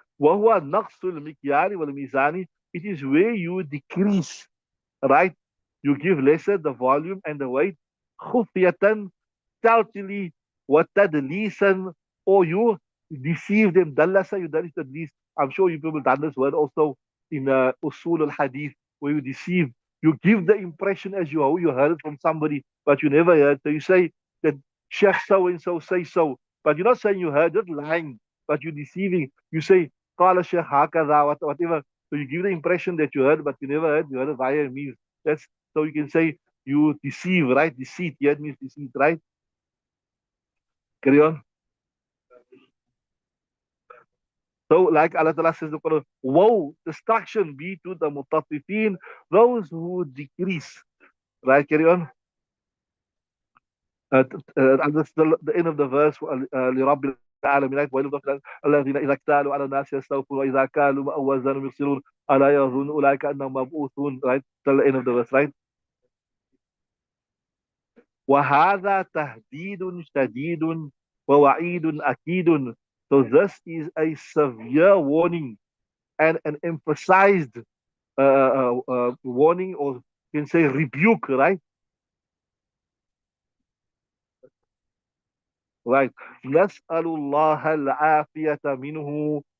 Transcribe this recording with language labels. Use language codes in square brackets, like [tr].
[ar] وهو نقص المكيال والميزان. [en] It is where you decrease, right? You give lesser the volume and the weight. خفية, stealthily, وتدليسا, or you deceive them. Dallasa, you dalish tadlis. I'm sure you people done this word also in usul al-hadith, where you deceive. You give the impression as you heard it from somebody, but you never heard. So you say that Sheikh so and so say so, but you're not saying you heard it, lying, but you're deceiving. You say قال Sheikh هكذا, whatever. So you give the impression that you heard, but you never heard. You heard it via means. That's so you can say you deceive, right? Deceit. Yeah, it means deceit, right? Carry on. So, like Allah Ta'ala says in the Quran, woe, destruction be to the mutaffifin, those who decrease. Right, carry on. And that's the end of the verse. [ar] لرب العالمين, right? وَإِلَّا الذين إذا اكتالوا على الناس يستوفون وإذا كالوا أو وزنوا يخسرون ألا يظن أولئك أنهم مبعوثون, right? [en] Till the end of the verse, right? [ar] وهذا تهديد شديد ووعيد أكيد. [en] So this is a severe warning and an emphasized warning, or you can say rebuke, right? [ar] Right. Nas'alullah al-afiyata minhu.